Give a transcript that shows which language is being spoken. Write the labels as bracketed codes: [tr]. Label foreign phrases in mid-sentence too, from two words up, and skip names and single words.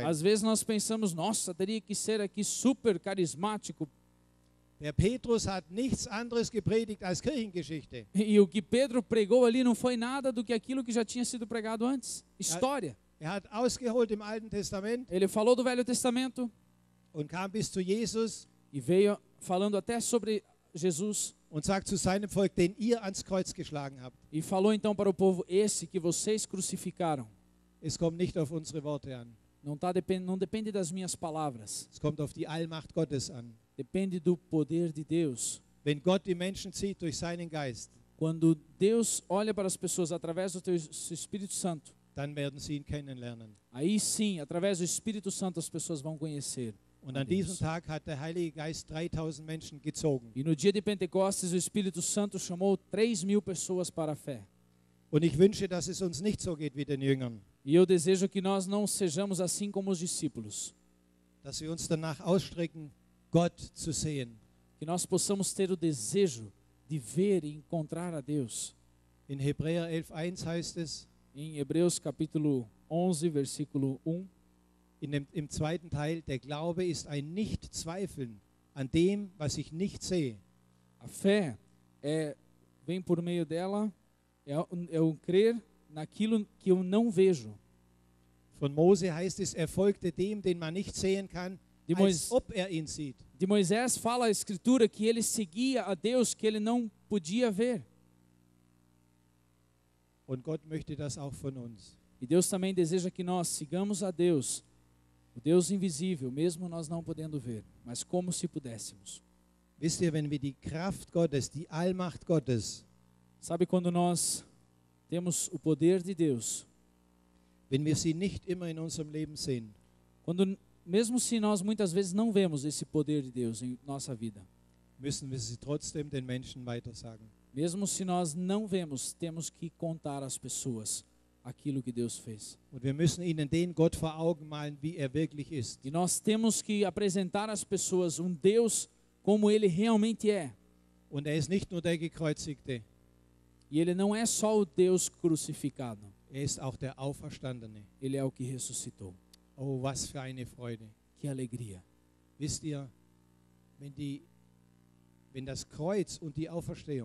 [pt] às vezes nós pensamos, nossa, teria que ser aqui super carismático. [de] Der Petrus hat nichts anderes gepredigt als Kirchengeschichte. [pt] E o que Pedro pregou ali não foi nada do que aquilo que já tinha sido pregado antes. História. [de] Er hat ausgeholt im Alten Testament [pt] Ele falou do Velho Testamento [de] und kam bis zu Jesus [pt] e veio falando até sobre Jesus. [de] und sagt zu seinem Volk, den ihr ans Kreuz geschlagen habt. [pt] E falou então para o povo, esse que vocês crucificaram, [de] Es kommt nicht auf unsere Worte an. [pt] não depende das minhas palavras, [de] Es kommt auf die Allmacht Gottes an. [pt] depende do poder de Deus. [de] Wenn Gott die Menschen zieht durch seinen Geist, [pt] Quando Deus olha para as pessoas através do seu Espírito Santo, [de] dann werden sie ihn kennenlernen. [pt] aí sim, através do Espírito Santo, as pessoas vão conhecer. [de] Und [pt] a [de] an diesem [pt] Deus. [de] Tag hat der Heilige Geist 3000 Menschen gezogen. [pt] E no dia de Pentecostes, o Espírito Santo chamou 3.000 pessoas para a fé. [de] Und ich wünsche, dass es uns nicht so geht wie den Jüngern, [pt] E eu desejo que nós não sejamos assim como os discípulos, [de] dass wir uns danach ausstrecken, Gott zu sehen. [pt] que nós possamos ter o desejo de ver e encontrar a Deus. [de] In Hebräer 11,1 heißt es, [pt] Em Hebreus capítulo 11, versículo 1, [de] im zweiten Teil, der Glaube ist ein Nicht-Zweifeln an dem, was ich nicht sehe. [pt] a fé vem por meio dela, é o crer naquilo que eu não vejo. [de] Von Mose heißt es, er folgte dem, den man nicht sehen kann, [pt] De, [de] als ob er ihn sieht. [pt] de Moisés fala a Escritura que ele seguia a Deus que ele não podia ver. [de] Und Gott möchte das auch von uns. [pt] E Deus também deseja que nós sigamos a Deus, o Deus invisível, mesmo nós não podendo ver, mas como se pudéssemos. [de] Wisst ihr, wenn wir die Kraft Gottes, die Allmacht Gottes, [pt] Sabe quando nós temos o poder de Deus, [de] wenn wir sie nicht immer in unserem Leben sehen, [pt] quando mesmo se nós muitas vezes não vemos esse poder de Deus em nossa vida, [de] müssen wir sie trotzdem den Menschen weitersagen. [pt] mesmo se nós não vemos, temos que contar às pessoas aquilo que Deus fez. [de] Und wir müssen ihnen den Gott vor Augen malen, wie er wirklich ist. [pt] E nós temos que apresentar às pessoas um Deus como Ele realmente é. [de] Und er ist nicht nur der Gekreuzigte, [pt] E Ele não é só o Deus crucificado, [de] er ist auch der Auferstandene. [pt] Ele é o que ressuscitou. [de] Oh, was für eine Freude. [pt] Que alegria. [de] Wisst ihr, wenn das Kreuz und die Auferstehung,